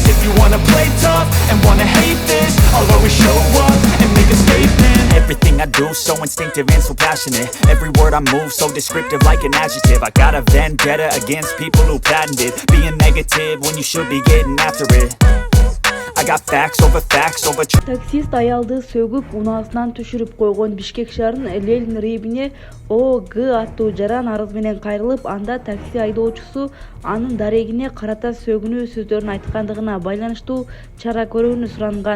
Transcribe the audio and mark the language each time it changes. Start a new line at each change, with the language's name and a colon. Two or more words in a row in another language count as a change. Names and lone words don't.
English: If you wanna play tough and wanna hate this, I'll always show up and make a statement. Everything I do so instinctive and so passionate. Every word I move so descriptive like an adjective. I got a vendetta against people who patented being negative when you should be getting after it. I got facts over
Kyrgyz: Таксист аялды сөгүп, унаасынан түшүрүп койгон Бишкек шаарынын Ленин рейбине ОГ аттуу жаран арыз менен кайрылып, анда такси айдоочусу анын дарегине карата сөгүнүү сөздөрүн айткандыгына байланыштуу чара көрүүнү суранган.